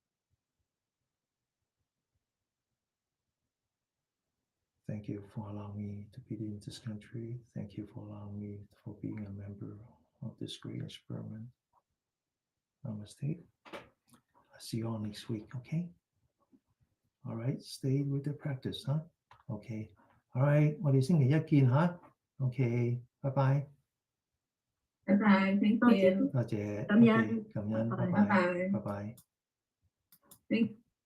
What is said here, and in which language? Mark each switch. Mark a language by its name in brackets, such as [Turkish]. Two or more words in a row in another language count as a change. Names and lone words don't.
[English] Thank you for allowing me to be in this country. Thank you for allowing me for being a member of this great experiment. Namaste. I'll see you all next week, okay? All right, stay with the practice, huh? Okay. All right， [Cantonese] 我哋星期一見吓。OK，拜拜。 [English] 拜拜 ，thank you， [Cantonese] 多謝。感恩 OK，感恩，拜拜拜拜，拜拜。，thank